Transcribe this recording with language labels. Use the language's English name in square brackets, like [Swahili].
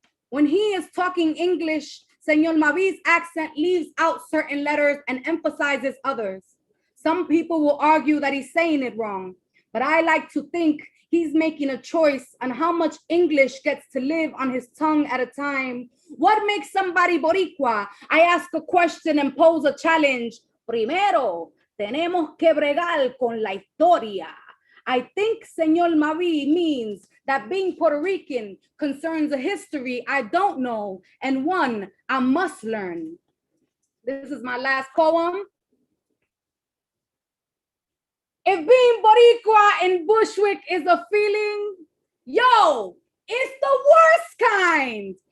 [English] When he is talking English, Señor Mavi's accent leaves out certain letters and emphasizes others. Some people will argue that he's saying it wrong, but I like to think he's making a choice on how much English gets to live on his tongue at a time. What makes somebody Boricua? I ask a question and pose a challenge. [Spanish] Primero, tenemos que bregar con la historia. [English] I think Señor Mavi means that being Puerto Rican concerns a history I don't know and one I must learn. This is my last poem. If being Boricua in Bushwick is a feeling, yo, it's the worst kind.